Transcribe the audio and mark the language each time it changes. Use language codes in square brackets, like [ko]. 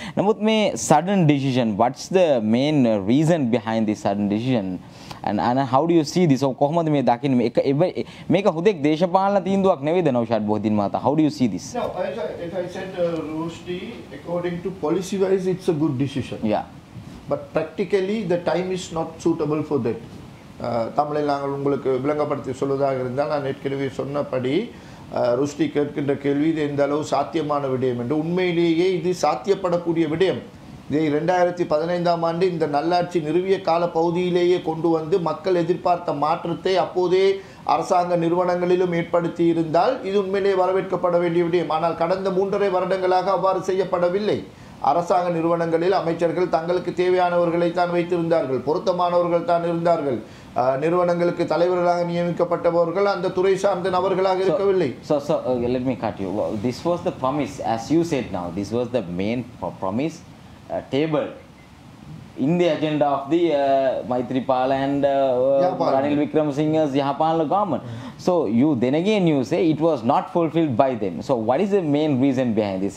[si] නමුත් මේ [en] sudden decision, what's the main reason behind this sudden decision and how do you see this? [si] කොහොමද මේ දකින්නේ? මේක හුදෙක් දේශපාලන තීන්දුවක් නෙවෙයිද නෞෂාද් බොහොදින් මහතා? [en] How do you see this? No, as I said, Rushdie, according to policy wise it's a good decision. Yeah. But practically the time is not suitable for that. [ta] தமிழில் நாங்கள் உங்களுக்கு விளங்கப்படுத்தி சொல்வதாக இருந்தால், நான் ஏற்கனவே சொன்னபடி ருஷ்டி கேட்கின்ற கேள்வி இது எந்த அளவு சாத்தியமான விடயம் என்று. உண்மையிலேயே இது சாத்தியப்படக்கூடிய விடயம். இதை 2015ஆம் ஆண்டு இந்த நல்லாட்சி நிறுவிய கால பகுதியிலேயே கொண்டு வந்து மக்கள் எதிர்பார்த்த மாற்றத்தை அப்போதே அரசாங்க நிறுவனங்களிலும் ஏற்படுத்தி இருந்தால் இது உண்மையிலே வரவேற்கப்பட வேண்டிய விடயம். ஆனால் கடந்த 3.5 வருடங்களாக அவ்வாறு செய்யப்படவில்லை. அரசாங்க நிறுவனங்களில் அமைச்சர்கள் தங்களுக்கு தேவையானவர்களை தான் வைத்திருந்தார்கள், பொருத்தமானவர்கள் தான் இருந்தார்கள். நிறுவனங்களுக்கு தலைவர்களாக நியமிக்கப்பட்டவர்கள் அந்த துறை சார்ந்த நபர்களாக இருக்கவில்லை. [en] So let me cut you. This was the promise, as you said now. This was the main promise table in the agenda of the Maithripala and Ranil Wickremesinghe's Yahapala government. So then again you say it was not fulfilled by them. So what is the main reason behind this?